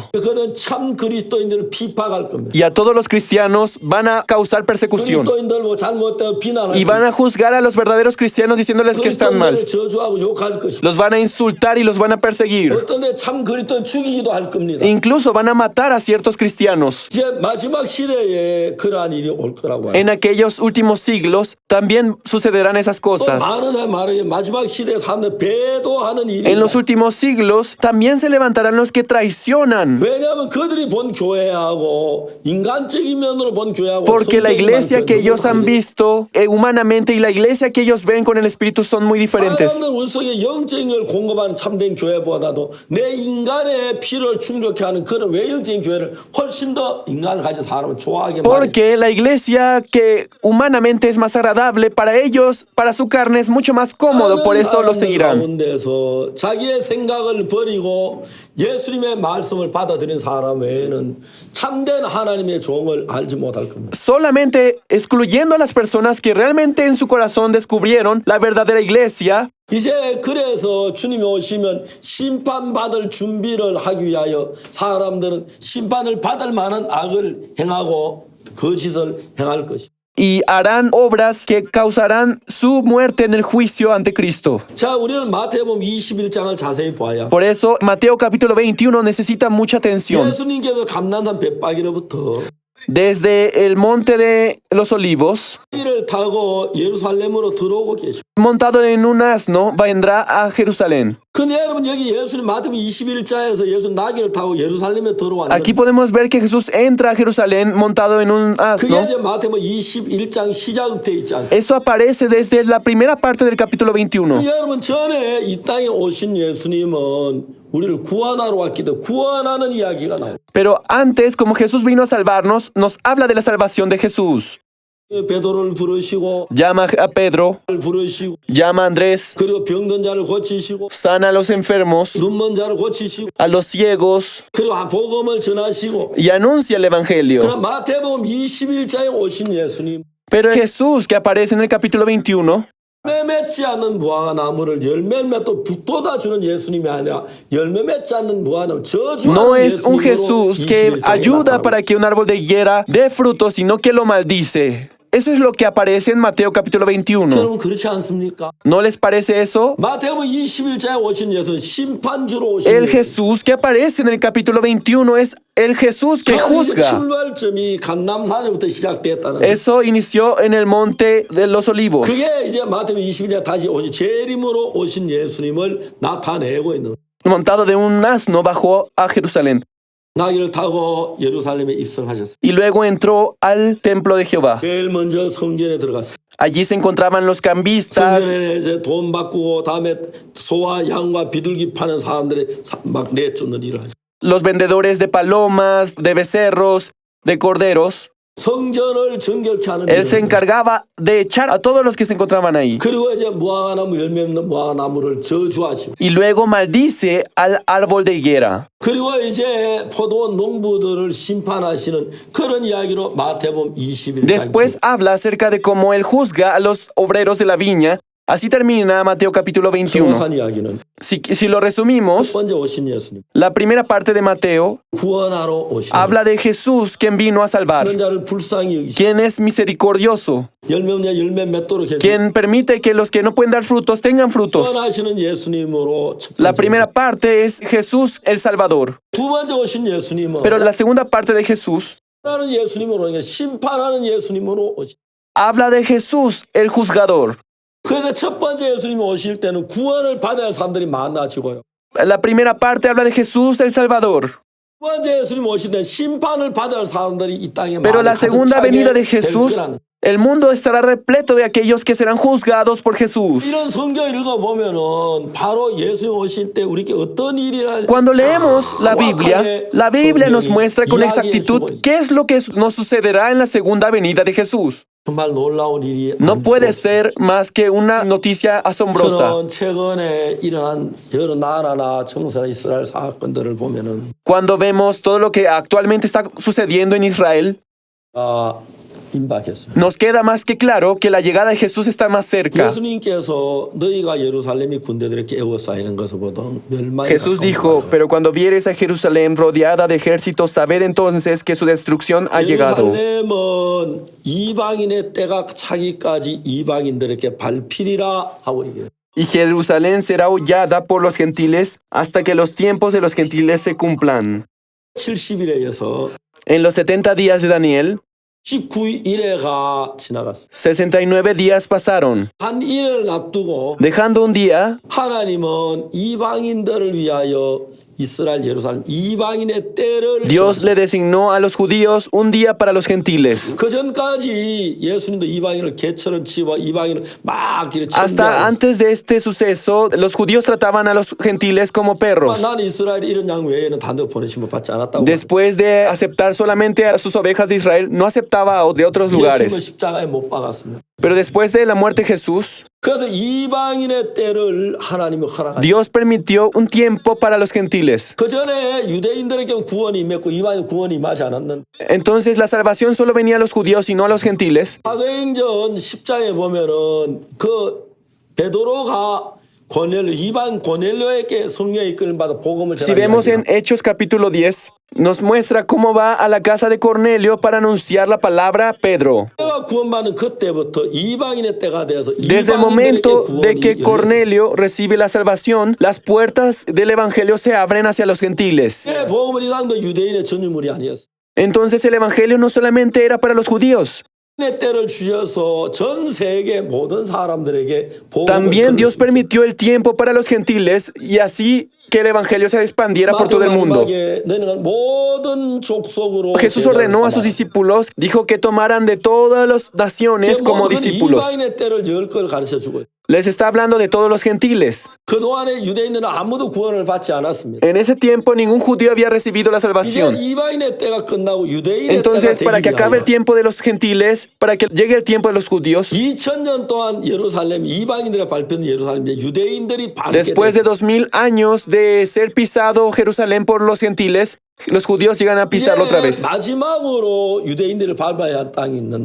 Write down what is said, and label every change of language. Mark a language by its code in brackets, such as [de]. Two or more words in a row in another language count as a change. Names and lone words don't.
[ko] 그는 참 그리스도인들을 비판할 겁니다. [es] Y a todos los cristianos van a causar persecución. [ko] 그리스도인들 뭐 잘못되고 비난할 [es] Y van [ko] 겁니다. [es] a juzgar a los verdaderos cristianos diciéndoles que están mal. [ko] 그리스도인들을 저주하고 욕할 것입니다. [es] Los van a insultar y los van a perseguir. [ko] 어떤 데 참 그리스도인 죽이기도 할 겁니다. [es] Incluso van a matar a ciertos cristianos. [ko] 이제 마지막 시대에 그러한 일이 올 거라고 해요. [es] En aquellos últimos siglos también sucederán esas [ko] 또 [es] cosas. [ko] 많은 사람이 말해요. 마지막 시대에 사람들 배도하는 일이 [es] En los últimos siglos también se levantarán los que traicionan. [ko] 왜냐하면 그들이 본 교회하고 인간적인 면으로 본 교회하고 [es] Porque la [ko] 성경이 [es] iglesia [ko] 말하는 [es] que ellos han [ko] 너무 [es] visto humanamente y la iglesia que ellos ven con el Espíritu son muy diferentes. [ko] 사람들 우리 속에 영적인 걸 공급하는 참된 교회보다도 내 인간의 필요를 충족해 하는 그런 외형적인 교회를 훨씬 더 인간을 가진 사람을 좋아하게 말해요. [es] Porque la iglesia que humanamente es más agradable para ellos, para su carne es mucho más cómodo, por eso lo seguirán. [ko] 가운데서 자기의 생각을 버리고 예수님의 말씀을 받아들인 사람 외에는 참된 하나님의 종을 알지 못할 겁니다. [es] Solamente excluyendo a las personas que realmente en su corazón descubrieron la verdadera iglesia, [ko] 이제 그래서 주님이 오시면 심판받을 준비를 하기 위하여 사람들은 심판을 받을 만한 악을 행하고 거짓을 행할 것입니다. [es] y harán obras que causarán su muerte en el juicio ante Cristo. [ko] 자, 우리는 마태복음 21장을 자세히 봐야 [es] Por eso, Mateo capítulo 21 necesita mucha atención. [ko] 예수님께서 감난산 벳바기로부터 [es] Desde el monte de los olivos, [ko] 이를 타고 예루살렘으로 들어오고 계십니다. [es] montado en un asno, vendrá a Jerusalén. [ko] 근데 여러분 여기 예수님 마태복음 21장에서 예수 나귀를 타고 예루살렘에 들어왔는데 [es] Aquí podemos ver que Jesús entra a Jerusalén montado en un [ko] 그게 [es] asno. [ko] 이제 마태복음 21장 시작부터 있지 않습니까? [es] Eso aparece desde la primera parte del capítulo 21. [ko] 여러분 전에 이 땅에 오신 예수님은 우리를 구원하러 왔기 때문에 구원하는 이야기가 나와요. [es] Pero antes, como Jesús vino a salvarnos, nos habla de la salvación de Jesús. [ko] 베드로를 부르시고 [es] Llama a Pedro, [ko] 부르시고 [es] llama a Andrés, [ko] 그리고 병든 자를 고치시고 [es] sana a los enfermos, [ko] 눈먼 자를 고치시고 [es] a los ciegos [ko] 그리고 복음을 전하시고 [es] y anuncia el evangelio. [ko] 그럼 마태복음 21장에 오신 예수님 [es] Pero Jesús, que aparece en el capítulo 21, [ko] 열매 맺지 않는 무화과나무를 열매 맺도 북돋아 주는 예수님이 아니라 열매 맺지 않는 무화과나무 [es] No [ko] 저주하는 [es] es un [ko] 예수님으로 [es] Jesús que [ko] 21장에 [es] ayuda [ko] 나타납니다. [es] para que un árbol de higuera dé fruto, sino que lo maldice. Eso es lo que aparece en Mateo capítulo 21. [ko] 여러분 그렇지 않습니까? [es] ¿No les parece eso? [ko] 마태복음 21장에 오신 예수는 심판주로 오신 [es] El [ko] 예수. [es] Jesús que aparece en el capítulo 21 es el Jesús que juzga. [ko] 출발점이 감람산에부터 시작됐다는 거예요. [es] Eso inició en el monte de los olivos. [ko] 그게 이제 마태복음 21장 다시 오신 재림으로 오신 예수님을 나타내고 있는 거예요. [es] Montado de un asno bajó a Jerusalén [ko] 나귀를 타고 예루살렘에 입성하셨어요. [es] y luego entró al templo de Jehová. [ko] 제일 먼저 성전에 들어갔어요. [es] Allí se encontraban los cambistas, [ko] 성전에 이제 돈 바꾸고 다음에 소와 양과 비둘기 파는 사람들이 막 내쫓는 일을 하죠. [es] los vendedores de palomas, de becerros, de corderos. [ko] 성전을 정결케 하는 [es] Él se [ko] 일을 하죠. [es] encargaba de echar a todos los que se encontraban ahí. [ko] 그리고 이제 무화과나무 열매 없는 무화과나무를 저주하시고 [es] Y luego maldice al árbol de higuera. [ko] 그리고 이제 포도원 농부들을 심판하시는 그런 이야기로 마태복음 21장 [es] Después habla acerca de cómo él juzga a los obreros de la viña. Así termina Mateo capítulo 21. [ko] 정확한 이야기는 [es] Si lo [ko] 첫 [es] resumimos, [ko] 번째 오신 예수님 [es] la primera parte de Mateo [ko] 구원하러 오신 [es] habla de Jesús quien vino a salvar, [ko] 그런 자를 불쌍히 여기시고 [es] quien es misericordioso, [ko] 열매 없냐 열매 맺도록 해서 [es] quien permite que los que no pueden dar frutos tengan frutos. [ko] 구원하시는 예수님으로 첫 [es] La [ko] 번째 [es] primera parte es Jesús el Salvador, [ko] 두 번째 오신 예수님은 [es] pero la segunda parte de Jesús [ko] 하는 예수님으로 그러니까 심판하는 예수님으로 오신 [es] habla de Jesús el juzgador. [ko] 그런데 첫 번째 예수님이 오실 때는 구원을 받아야 할 사람들이 많아지고요. [es] La primera parte habla de Jesús el Salvador, [ko] 두 번째 예수님 오실 때 심판을 받아야 할 사람들이 이 땅에 [es] pero la [ko] 많이 [es] segunda [ko] 가득 차게 [es] venida de [ko] 될 [es] Jesús, [ko] 거라는 [es] el mundo estará repleto de aquellos que serán juzgados por Jesús. [ko] 이런 성경 읽어보면은 바로 예수님 오실 때 우리에게 어떤 일이라 [es] Cuando leemos la Biblia nos muestra con exactitud qué es lo que nos sucederá en la segunda venida de Jesús. [ko] 정말 놀라운 일이 [es] No [ko] 아닐 [es] puede [ko] 수 [es] ser más que una noticia asombrosa. [ko] 저는 최근에 일어난 여러 나라나 정세나 이스라엘 사건들을 보면은 [es] Cuando vemos todo lo que actualmente está sucediendo en Israel, [ko] 임박했습니다. [es] nos queda más que claro que la llegada de Jesús está más cerca. [ko] 예수님께서 너희가 예루살렘이 군대들에게 에워싸이는 것을 보던 멸망이 [es] Jesús [ko] 가까운 [es] dijo, [ko] 거다. [es] pero cuando vieres a Jerusalén rodeada de ejércitos, sabed entonces que su destrucción ha llegado. [ko] 예루살렘은 이방인의 때가 차기까지 이방인들에게 밟히리라 하고 얘기해요. [es] Y Jerusalén será hollada por los gentiles hasta que los tiempos de los gentiles se cumplan. [ko] 70일에서 [es] En los 70 días de Daniel, [ko] 19일에가 지나갔어요. [es] 69 días pasaron. [ko] 한 일을 앞두고 [es] Dejando un día, [ko] 하나님은 이방인들을 위하여 이스라엘 예루살렘 이방인의 때를 [es] Dios le designó a los judíos un día para los gentiles. [ko] 그 전까지 예수님도 이방인을 개처럼 치고 이방인을 막 이렇게 [es] Hasta antes de este suceso, los judíos trataban a los gentiles como perros. [ko] 나는 이스라엘 이런 양 외에는 단독 보내심을 받지 않았다고. [es] Después de aceptar solamente a sus ovejas de Israel, no aceptaba de otros [ko] 예수님을 [es] lugares. [ko] 십자가에 못 박았습니다. [es] Pero después de la muerte de Jesús, [ko] 그래서 이방인의 때를 하나님이 허락하셨어요. [es] Dios permitió un tiempo para los gentiles. [ko] 그 전에 유대인들에게 구원이 임했고 이방인 구원이 임하지 않았는. [es] Entonces la salvación solo venía a los judíos y no a los gentiles. [ko] 사도행전 10장에 보면은 그 베드로가 고넬료 이방 고넬료에게 성령의 이끌림 받아 복음을 [es] Si [ko] 전하는 [es] vemos en [ko] 이야기가 [es] Hechos capítulo 10, nos muestra cómo va a la casa de Cornelio para anunciar la palabra a Pedro. [ko] 내가 구원받는 그때부터 이방인의 때가 되어서 [es] Desde el [ko] 이방인들에게 [es] momento de [ko] 구원이 [es] que [ko] 열렸어요. [es] Cornelio recibe la salvación, las puertas del evangelio se abren hacia los gentiles. [ko] 예, 복음은 이상도 유대인의 전유물이 아니었어. [es] Entonces el evangelio no solamente era para los judíos, [ko] 의 때를 주셔서 전 세계 모든 사람들에게 복음을 [es] también Dios [ko] 전했습니다. [es] permitió el tiempo para los gentiles y así que el evangelio se expandiera por todo el mundo. [ko] 마지막에 너희는 모든 족속으로 [es] Jesús [ko] 제자를 [es] ordenó a sus [ko] 삼아라. [es] discípulos, dijo que tomaran de todas las naciones como [ko] 모든 [es] discípulos. [ko] 이방인의 때를 열 걸 가르쳐 주고 [es] Les está hablando de todos los gentiles. [ko] 그동안에 유대인들은 아무도 구원을 받지 않았습니다. [es] En ese tiempo ningún judío había recibido la [ko] 이제 [es] salvación. [ko] 이방인의 때가 끝나고 유대인의 [es] Entonces, [ko] 때가 [es] para que [ko] 되기 [es] acabe el [ko] 위하여 [es] tiempo de los gentiles, para que llegue el tiempo de los judíos, [ko] 2000년 동안 예루살렘 이방인들의 발표는 예루살렘에 유대인들이 밟게 [es] después de [ko] 됐어요. [es] 2000 años de ser pisado Jerusalén por los gentiles, los judíos llegan a pisarlo otra vez. [ko] 마지막으로 유대인들을 밟아야 할 땅이 있는데